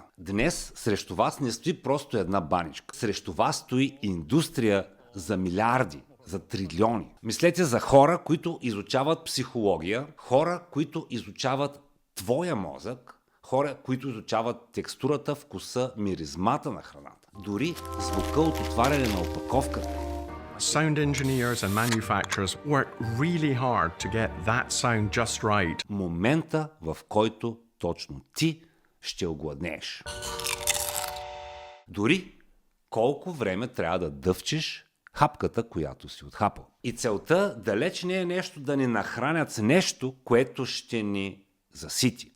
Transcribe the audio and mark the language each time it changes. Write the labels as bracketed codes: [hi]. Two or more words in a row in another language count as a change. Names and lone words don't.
[bg] Днес срещу вас не стои просто една баничка. Срещу вас стои индустрия за милиарди, за трилиони. Мислете за хора, които изучават психология, хора, които изучават твоя мозък, хора, които изучават текстурата, вкуса, миризмата на храната. Дори звука от отваряне на опаковката. [en] Sound engineers and manufacturers work really hard to get that sound just right. [bg] Момента, в който точно ти ще огладнееш. Дори колко време трябва да дъвчеш хапката, която си отхапал. И целта далеч не е нещо да ни нахранят с нещо, което ще ни засити.